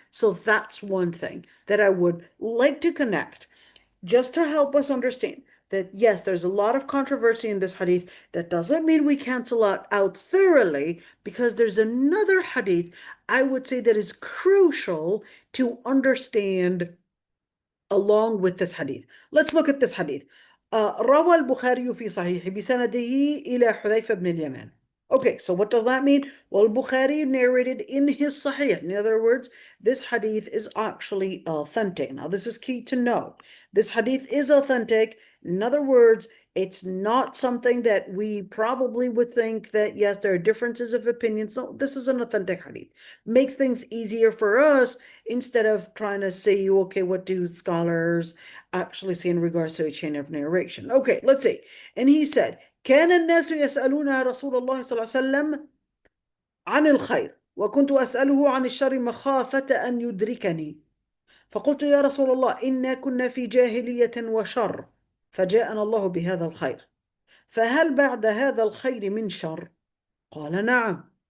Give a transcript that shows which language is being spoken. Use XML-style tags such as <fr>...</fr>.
<en>So that's one thing that I would like to connect, just to help us understand that yes, there's a lot of controversy in this hadith. That doesn't mean we cancel it out thoroughly, because there's another hadith I would say that is crucial to understand along with this hadith. Let's look at this hadith.</en> <ar>روى البخاري في صحيح بسنده إلى حذيفة بن اليمان.</ar> <en>Okay, so what does that mean? Well, Bukhari narrated in his Sahih. In other words, this hadith is actually authentic. Now, this is key to know. This hadith is authentic. In other words, it's not something that we probably would think that, yes, there are differences of opinions. No, this is an authentic hadith. Makes things easier for us instead of trying to say, okay, what do scholars actually say in regards to a chain of narration? Okay, let's see. And he said,</en> <ar>كان الناس يسألون رسول الله صلى الله عليه وسلم عن الخير وكنت أسأله عن الشر مخافة أن يدركني فقلت يا رسول الله إنا كنا في جاهلية وشر فجاءنا الله بهذا الخير فهل بعد هذا الخير من شر؟ قال نعم.</ar>